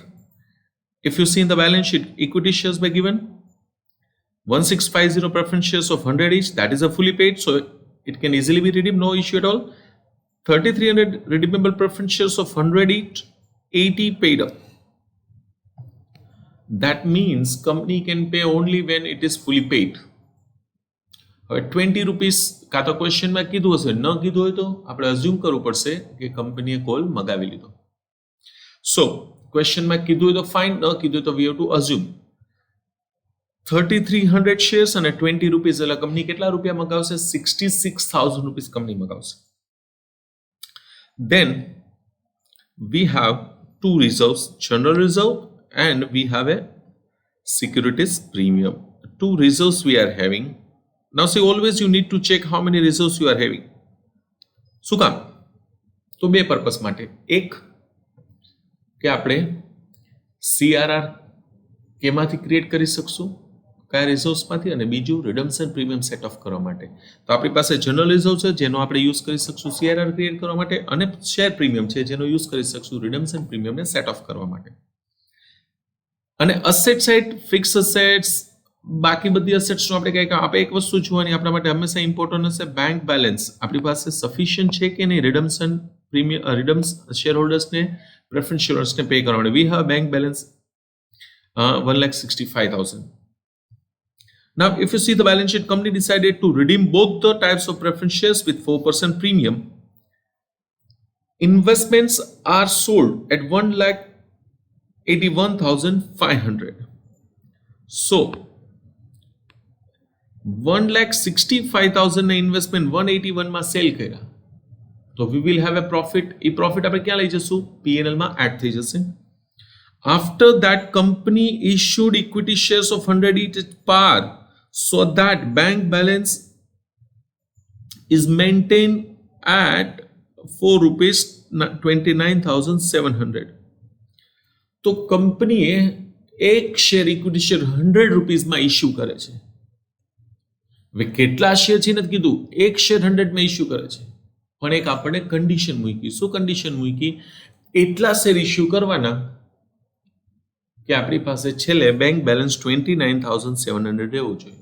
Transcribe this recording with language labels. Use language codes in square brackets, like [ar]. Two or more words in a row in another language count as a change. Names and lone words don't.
[en] If you see in the balance sheet, equity shares were given 1650 preference shares of 100 each. That is a fully paid, so it can easily be redeemed, no issue at all. 3300 redeemable preference shares of 100 each, 80 paid up. That means company can pay only when it is fully paid. [gu] હવે 20 રૂપીસ કાં તો ક્વેશ્ચનમાં કીધું હશે, ન કીધું હોય તો આપણે અઝ્યુમ કરવું પડશે કે કંપનીએ કોલ મગાવી લીધો. સો ક્વેશ્ચનમાં કીધું હોય તો ફાઇન, ન કીધું હોય તો [en] we have to assume [gu] 3300 શેર્સ અને 20 રૂપીસ એટલે કંપની કેટલા રૂપિયા મગાવશે? 66,000 રૂપીસ કંપની મગાવશે. [en] Then we have two reserves, general reserve and we have a securities premium. Two reserves we are having. Now see, always you need to check how many reserves you are having. [gu] શું કામ? તો બે પર્પસ માટે. એક કે આપણે CRR કેમાંથી ક્રિએટ કરી શકશું, કયા રિઝર્વ્સમાંથી, અને બીજું [en] redemption premium set off [gu] કરવા માટે. તો આપણી પાસે [en] general reserve [gu] છે જેનો આપણે યુઝ કરી શકશું CRR ક્રિએટ કરવા માટે, અને [en] share premium [gu] છે જેનો યુઝ કરી શકશું રિડમ્પશન પ્રીમિયમને [en] set off [gu] કરવા માટે. અને [en] asset side, fix assets, [gu] બાકી બધી અસેટ્સનું આપણે કંઈક આપણે એક વસ્તુ જોવાની આપણા માટે હંમેશા ઇમ્પોર્ટન્ટ હશે, [en] bank balance [gu] આપણી પાસે સફિશિયન્ટ છે કે નહીં [en] redemption premium redeems [gu] શેર હોલ્ડર્સને પ્રેફરન્સ શેર હોલ્ડર્સને પે કરવા માટે. [en] We have bank balance 1,65,000. Now, if you see the balance sheet, company decided to redeem both the types of preference shares with 4% premium. Investments are sold at 1,81,500. So, 1,65,000 [gu] ઇન્વેસ્ટમેન્ટ 181 માં સેલ કર્યા તો [en] we will have a profit. [gu] એ પ્રોફિટ આપણે ક્યાં લઈ જશું? P&L માં એડ થઈ જશે. [en] After that, company issued equity shares of 100 each at par, so that bank balance is maintained at 4 rupees 29,700. [gu] તો કંપનીએ એક શેર [en] equity share [gu] 100 રૂપીસમાં ઇશ્યુ કરે છે. હવે કેટલા શેર છે નથી કીધું, એક શેર 100 માં ઇશ્યુ કરે છે, પણ એક આપણે કન્ડિશન મૂકી. શું કન્ડિશન મૂકી? એટલા શેર ઇશ્યુ કરવાના કે આપણી પાસે છેલ્લે [en] bank balance [gu] 29,700 રહેવું જોઈએ.